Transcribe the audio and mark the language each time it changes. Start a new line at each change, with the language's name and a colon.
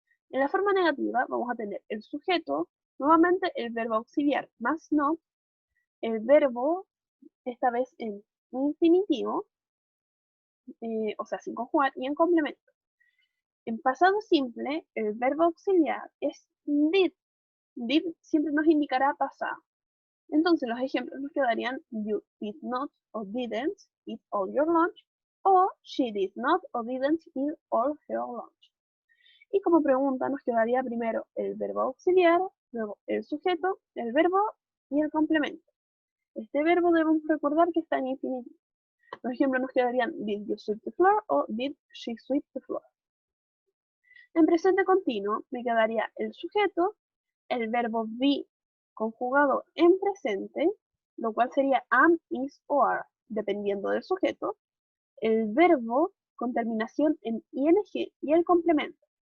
Spanish: En la forma negativa vamos a tener el sujeto, nuevamente el verbo auxiliar más not, el verbo esta vez en infinitivo, o sea, sin conjugar, y en complemento. En pasado simple, el verbo auxiliar es did. Did siempre nos indicará pasado. Entonces los ejemplos nos quedarían
English: you did not or didn't eat all your lunch, o she did not or didn't eat all her lunch.
Spanish: Y como pregunta nos quedaría primero el verbo auxiliar, luego el sujeto, el verbo y el complemento. Este verbo debemos recordar que está en infinitivo. Los ejemplos nos quedarían
English: did you sweep the floor
Spanish: o did she sweep the floor. En presente continuo me quedaría el sujeto, el verbo be conjugado en presente, lo cual sería am, is o are, dependiendo del sujeto, el verbo con terminación en ing y el complemento.